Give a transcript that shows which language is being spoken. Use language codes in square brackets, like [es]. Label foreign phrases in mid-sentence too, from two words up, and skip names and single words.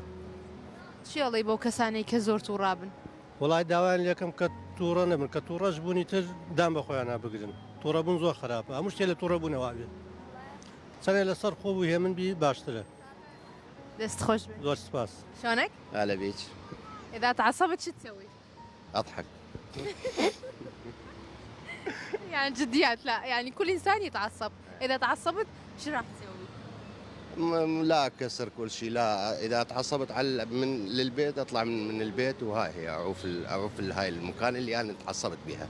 [ckb] چیڵی بۆ کەسانی کە زۆر تووڕابن وڵای داوایان لەکەم کە تووڕە نەبن کە تووڕەش بوونی تر دام بە خۆیان نابگرن تووڕەبوون زۆر خراپە هەموو شتێ لە تووڕەبوونەوە بێت چەنێ لەسەر خۆ بوو هێمن بی باشترە دەست خۆش بێت. زۆر سپاس [ar] شلونك؟ هلا بيك إذا تعصبت شو تسوي؟ اضحك يعني جديات لا يعني كل إنسان يتعصب، إذا تعصبت شو راح تسوي؟ لا اكسر كل شيء لا اذا تعصبت على من للبيت اطلع من البيت وهاي هي اعوف هاي المكان اللي انا تعصبت بها